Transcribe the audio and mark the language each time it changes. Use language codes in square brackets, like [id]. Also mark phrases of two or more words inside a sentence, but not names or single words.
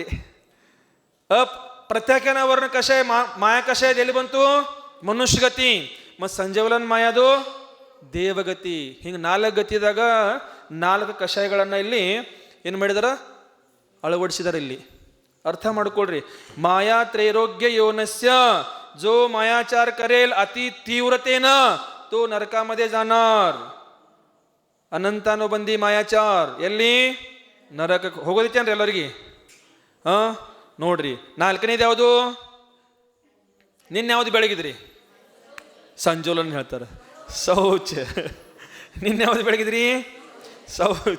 [kn] ಪ್ರತ್ಯಾಖ್ಯಾನ ವರ್ಣ ಕಷಾಯ, ಮಾಯಾ ಕಷಾಯದ ಎಲ್ಲಿ ಬಂತು? ಮನುಷ್ಯ ಗತಿ. ಮತ್ತು ಸಂಜೀವಲನ್ ಮಾಯಾದು ದೇವಗತಿ. ಹಿಂಗೆ 4 ಗತಿದಾಗ 4 ಕಷಾಯಗಳನ್ನ ಇಲ್ಲಿ ಏನು ಮಾಡಿದಾರ? ಅಳವಡಿಸಿದಾರೆ. ಇಲ್ಲಿ ಅರ್ಥ ಮಾಡ್ಕೊಳ್ರಿ. [sa] ಮಾಯಾ ತ್ರೈರೋಗ್ಯ ಯೋನಸ್ಯ, [mr] जो मायाचार करेल अति तीव्रतेनं तो नरकामध्ये जाणार. [kn] ಅನಂತಾನುಬಂಧಿ ಮಾಯಾಚಾರ ಎಲ್ಲಿ? ನರಕಕ್ಕೆ ಹೋಗೋದಿತ್ತೇನ್ರಿ ಎಲ್ಲರಿಗೆ? ನೋಡ್ರಿ. 4ನೇದು ಯಾವುದು? ನಿನ್ನೆ ಯಾವುದು ಬೆಳಗಿದ್ರಿ? ಸಂಜೋಲನ್ ಹೇಳ್ತಾರೆ ಶೌಚ. ನಿನ್ನೆ ಯಾವುದು ಬೆಳಗಿದ್ರಿ? ಶೌಚ.